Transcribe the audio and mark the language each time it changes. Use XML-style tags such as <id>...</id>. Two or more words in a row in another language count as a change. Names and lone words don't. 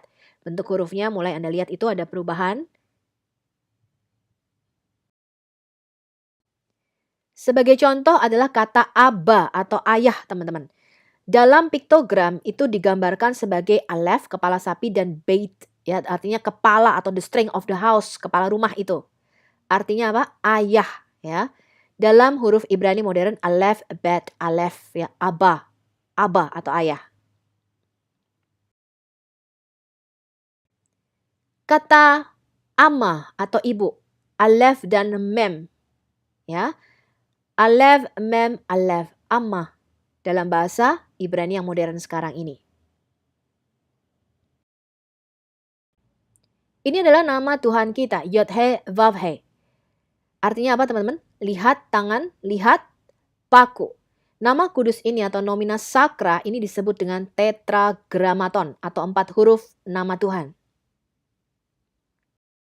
<id>Bentuk hurufnya mulai Anda lihat itu ada perubahan. Sebagai contoh adalah kata aba atau ayah teman-teman. Dalam piktogram itu digambarkan sebagai Aleph, kepala sapi, dan beit, ya artinya kepala atau</id> <en>the strength of the house,</en> <id>kepala rumah itu. Artinya apa? Ayah, ya. Dalam huruf Ibrani modern</id> <he>אלף, בית, אלף,</he> <id>ya aba, aba atau ayah. Kata ama atau ibu, Aleph dan mem, ya.</id> <he>אלף, מם, אלף,</he> <id>amma dalam bahasa Ibrani yang modern sekarang ini. Ini adalah nama Tuhan kita,</id> <he>יוד-הא, ואו-הא.</he> <id>Artinya apa teman-teman? Lihat tangan, lihat paku. Nama kudus ini atau</id> <la>nomina sakra</la> <id>ini disebut dengan tetragrammaton atau 4 huruf nama Tuhan.</id>